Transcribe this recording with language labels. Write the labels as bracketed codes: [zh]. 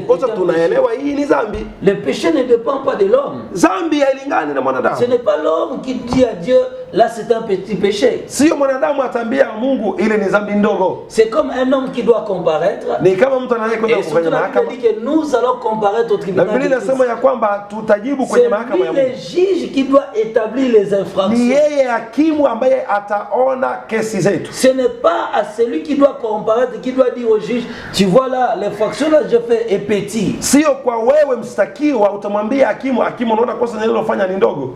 [sw] péché. Tunaelewa hii ni dhambi. [fr] Le péché ne dépend pas de l'homme. [sw] Dhambi hailingani na mwanadamu. [fr] Ce n'est pas l'homme qui dit à Dieu là c'est un petit péché. [sw] Sio mwanadamu atambia Mungu ile ni dhambi ndogo. [fr] C'est comme un homme qui doit comparaître. [sw] Ni kama mtu anayekwenda kufanya mahakama. [fr] Il dit que nous allons comparaître au tribunal. [sw] Na Biblia inasema ya kwamba tutajibu kwenye mahakama ya Mungu. [fr] C'est le juge qui doit établir les infractions. [sw] Ni yeye hakimu ambaye ataona kesi zetu. [fr] Ce n'est pas à celui qui doit comparaître qui doit dire au juge, tu vois là l'infraction là je fais est petit. [sw] Sio kwa wewe mstakiwa utamwambia hakimu, hakimu unaona kosa nililofanya ni ndogo.